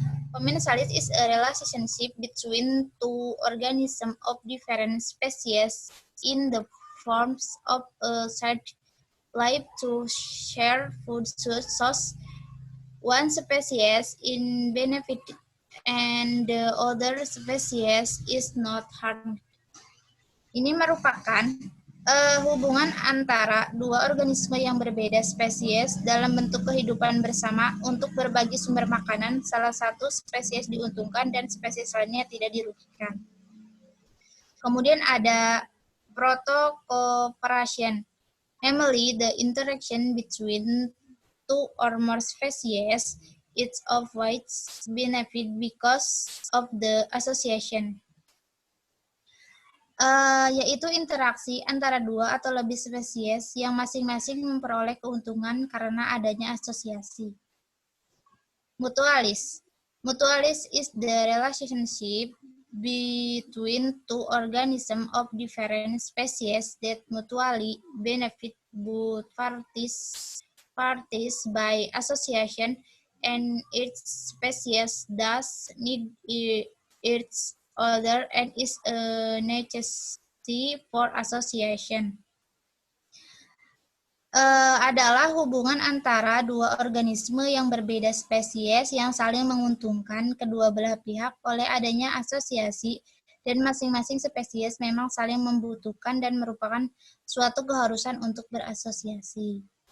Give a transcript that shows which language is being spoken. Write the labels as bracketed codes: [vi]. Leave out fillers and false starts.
[en] Commensalis is a relationship between two organisms of different species in the forms of a shared life to share food source. One species in benefit and the other species is not harmed. [id] Ini merupakan hubungan antara dua organisme yang berbeda spesies dalam bentuk kehidupan bersama untuk berbagi sumber makanan. Salah satu spesies diuntungkan dan spesies lainnya tidak dirugikan. Kemudian ada [en] proto-cooperation, namely the interaction between two or more species, each of which benefit because of the association. [id] Yaitu interaksi antara dua atau lebih spesies yang masing-masing memperoleh keuntungan karena adanya asosiasi. Mutualis. [en] Mutualis is the relationship between two organisms of different species that mutually benefit both parties by association, and each species thus need each other and is a necessity for association. [id] Adalah hubungan antara dua organisme yang berbeda spesies yang saling menguntungkan kedua belah pihak oleh adanya asosiasi, dan masing-masing spesies memang saling membutuhkan dan merupakan suatu keharusan untuk berasosiasi.